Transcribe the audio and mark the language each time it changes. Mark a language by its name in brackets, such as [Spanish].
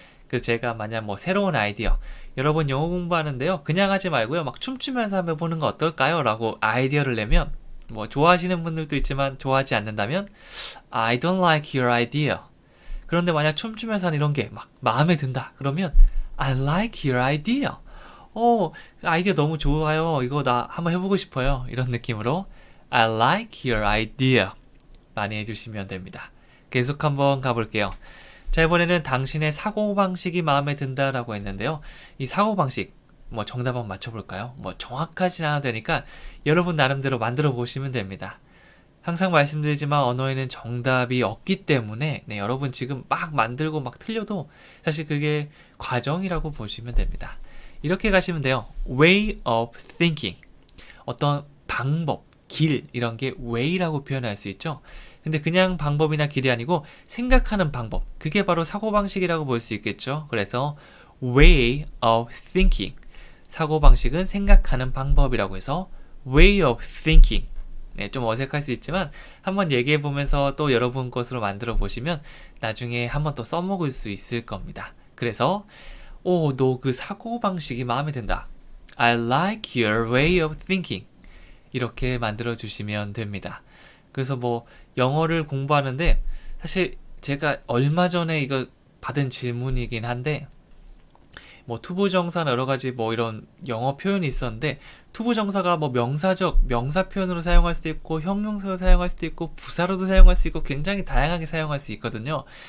[Korean] 그래서 제가 만약 뭐 새로운 아이디어, 여러분 영어 공부하는데요. 그냥 하지 말고요. 막 춤추면서 한번 보는 거 어떨까요? 라고 아이디어를 내면 뭐 좋아하시는 분들도 있지만 좋아하지 않는다면 [English] I don't like your idea. [Korean] 그런데 만약 춤추면서 하는 이런 게 막 마음에 든다. 그러면 [English] I like your idea. [Korean] 아이디어 너무 좋아요. 이거 나 한번 해보고 싶어요. 이런 느낌으로 [English] I like your idea [Korean] 많이 해주시면 됩니다. 계속 한번 가볼게요. 자, 이번에는 당신의 사고방식이 마음에 든다라고 했는데요. 이 사고방식 뭐 정답 한번 맞춰볼까요? 뭐 정확하진 않아도 되니까 여러분 나름대로 만들어 보시면 됩니다. 항상 말씀드리지만 언어에는 정답이 없기 때문에 네, 여러분 지금 막 만들고 막 틀려도 사실 그게 과정이라고 보시면 됩니다. 이렇게 가시면 돼요. [English] way of thinking. [Korean] 어떤 방법, 길 이런 게 way라고 표현할 수 있죠. 근데 그냥 방법이나 길이 아니고 생각하는 방법. 그게 바로 사고방식이라고 볼 수 있겠죠. 그래서 [English] way of thinking. [Korean] 사고방식은 생각하는 방법이라고 해서 [English] way of thinking. [Korean] 네, 좀 어색할 수 있지만 한번 얘기해 보면서 또 여러분 것으로 만들어 보시면 나중에 한번 또 써먹을 수 있을 겁니다. 그래서 너 그 사고방식이 마음에 든다. [English] I like your way of thinking. [Korean] 이렇게 만들어 주시면 됩니다. 그래서 뭐 영어를 공부하는데 사실 제가 얼마 전에 이거 받은 질문이긴 한데 뭐 투부정사나 여러 가지 뭐 이런 영어 표현이 있었는데 투부정사가 뭐 명사적 명사 표현으로 사용할 수도 있고 형용사로 사용할 수도 있고 부사로도 사용할 수 있고 굉장히 다양하게 사용할 수 있거든요.